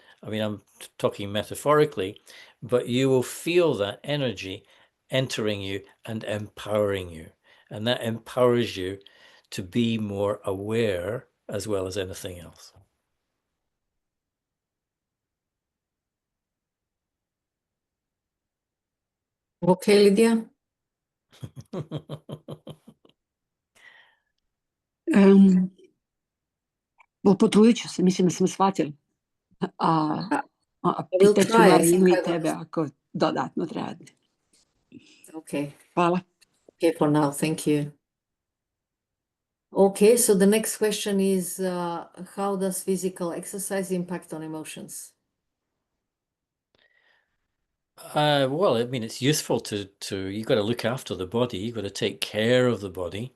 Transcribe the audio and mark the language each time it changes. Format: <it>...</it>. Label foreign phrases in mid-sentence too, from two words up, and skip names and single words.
<en>I mean, I'm talking metaphorically, but you will feel that energy entering you and empowering you. And that empowers you to be more aware as well as anything else. Okay, Lydia?</en> <hr>Potrudit ću se, mislim da sam shvatila. Pitat ću Marinu i tebe ako dodatno treba.</hr> <en>Okay.</en> <hr>Hvala.</hr> <en>Okay, for now, thank you. Okay, so the next question is, how does physical exercise impact on emotions? Well, I mean, it's useful to you've got to look after the body, you've got to take care of the body.</en>